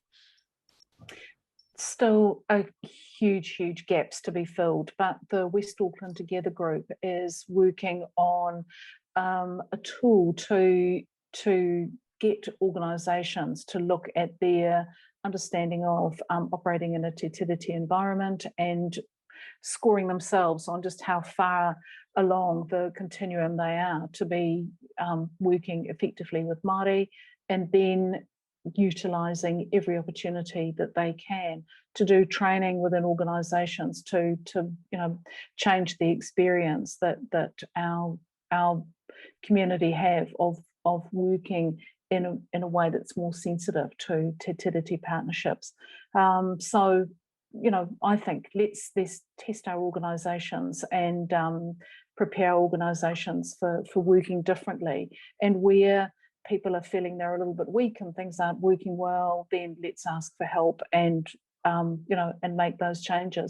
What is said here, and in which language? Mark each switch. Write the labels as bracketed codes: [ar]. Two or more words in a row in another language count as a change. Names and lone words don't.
[en] Still a huge gaps to be filled, but the West Auckland Together group is working on a tool to get organisations to look at their understanding of operating in a [mi] te tiriti [en] environment and scoring themselves on just how far along the continuum they are to be working effectively with Māori, and then utilising every opportunity that they can to do training within organisations to you know, change the experience that our community have of working in a way that's more sensitive to [mi] te tiriti [en] partnerships. So I think let's test our organisations and prepare organisations for working differently. And where people are feeling they're a little bit weak and things aren't working well, then let's ask for help and and make those changes.